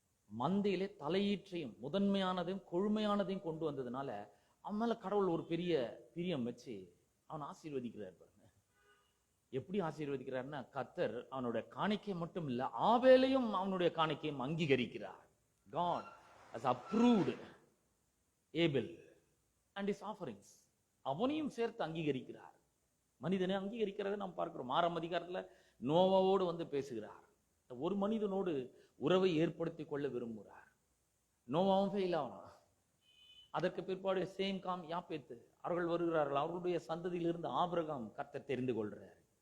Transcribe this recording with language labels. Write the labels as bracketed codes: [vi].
[ta] மந்தையிலே தலையீற்றையும் முதன்மையானதையும் கொழுமையானதையும் கொண்டு வந்ததுனால அவன் மேல கடவுள் ஒரு பெரிய பிரியம் வச்சு அவன் ஆசீர்வதிக்கிறார் பாருங்க. எப்படி ஆசீர்வதிக்கிறார்னா, கர்த்தர் அவனுடைய காணிக்கை மட்டும் இல்ல, ஆபேலையும் அவனுடைய காணிக்கையும் அங்கீகரிக்கிறார். [en] God has approved Abel and his offerings. [ta] அவனையும் சேர்த்து அங்கீகரிக்கிறார். மனிதனை அங்கீகரிக்கிறதை நாம் பார்க்கிறோம். 6ஆம் அதிகாரத்துல நோவாவோடு வந்து பேசுகிறார். ஒரு மனிதனோடு உறவை ஏற்படுத்தி கொள்ள விரும்புகிறார். நோவாவும் ஃபெயில் ஆகலாம். அதற்கு பிற்பாடு சேம், காம், யாப்பேத்து அவர்கள் வருகிறார்கள். அவர்களுடைய சந்ததியிலிருந்து ஆபிரகாம் கர்த்தர் தெரிந்து கொள்றாரு.